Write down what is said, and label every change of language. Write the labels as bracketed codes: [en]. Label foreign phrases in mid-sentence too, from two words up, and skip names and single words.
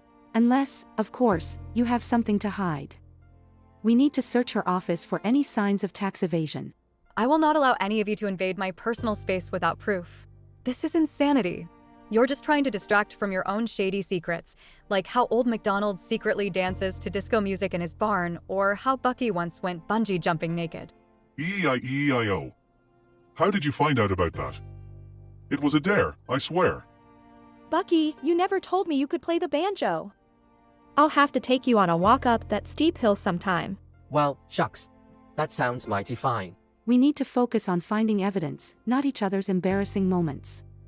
[en] Unless, of course, you have something to hide. We need to search her office for any signs of tax evasion. I will not allow any of you to invade my personal space without proof. This is insanity. You're just trying to distract from your own shady secrets, like how Old MacDonald secretly dances to disco music in his barn, or how Bucky once went bungee jumping naked. E-E-I-E-I-O. How did you find out about that? It was a dare, I swear. Bucky, you never told me you could play the banjo. I'll have to take you on a walk up that steep hill sometime. Well, shucks. That sounds mighty fine. We need to focus on finding evidence, not each other's embarrassing moments.